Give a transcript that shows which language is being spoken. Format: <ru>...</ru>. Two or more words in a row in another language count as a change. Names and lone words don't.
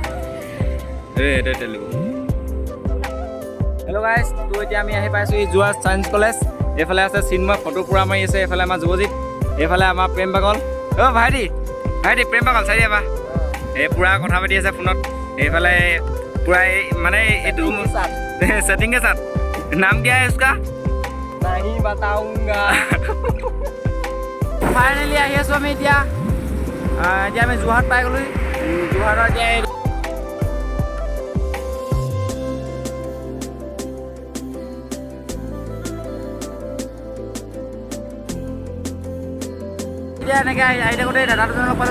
<as>হেল্ল' গাইজ, তো এতিয়া আমি আহি পাইছোঁ এই যোৱা চায়েন্স কলেজ। এইফালে আছে চিন্ময় ফটো পূৰা মাৰি আছে, এইফালে আমাৰ যুৱজিত, এইফালে আমাৰ প্ৰেম পাগল। অ' ভাইটি প্ৰেম পাগল চাৰি যাবা, এই পূৰা কথা পাতি আছে ফোনত। এইফালে পূৰা এই মানে এইটো ছেটিং</as> <hi>के साथ नाम क्या है इसका? नहीं बताऊंगा।</hi> <as>ফাইনেলি আহি আছোঁ আমি এতিয়া আমি যোৰহাট পাই গ'লোঁ। যোৰহাটৰ এতিয়া এনেকৈ আহি থাকোঁতে দাদা দুজনক পালোঁ।</as>